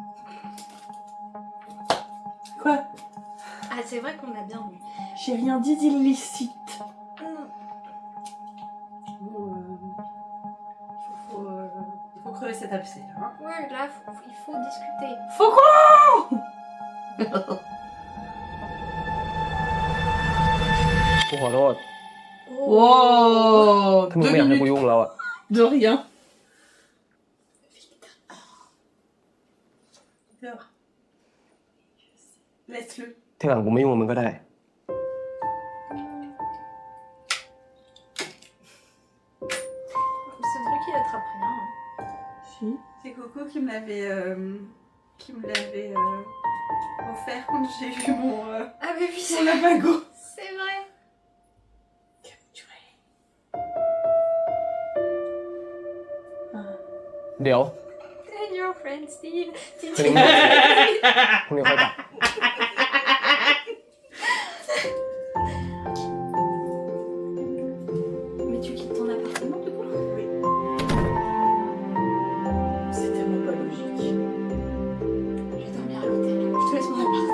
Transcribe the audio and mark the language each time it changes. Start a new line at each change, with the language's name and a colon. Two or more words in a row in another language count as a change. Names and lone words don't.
French: Quoi? Ah, c'est vrai qu'on a bien vu. J'ai rien dit d'illicite. Non. Bon, il faut crever cet abcès là. Hein. Ouais, là, il faut discuter. Faut quoi?
Thai: กูขอโทษ
French: Wow.
Thai: ถ้ามึงไม่อยากให้กูยุ่งแล้วอะ
French: De rien. Pleure. Laisse-le.
Thai: ทีหลังกูไม่ยุ่งกับมึงก็ได้
French: Ce truc, il attrape rien. Si. C'est Coco qui me l'avait offert quand j'ai vu mon Ah, mais oui, mon Labago. C'est vrai. Capturé.
Thai: เดี๋ยว
English: And your friend Steve.
Thai: พรุ่งนี้ค่อยกลับ
French: Mais tu quittes ton appartement du coup? Oui. C'est tellement pas logique. Je vais dormir à l'hôtel. Je te laisse mon appart.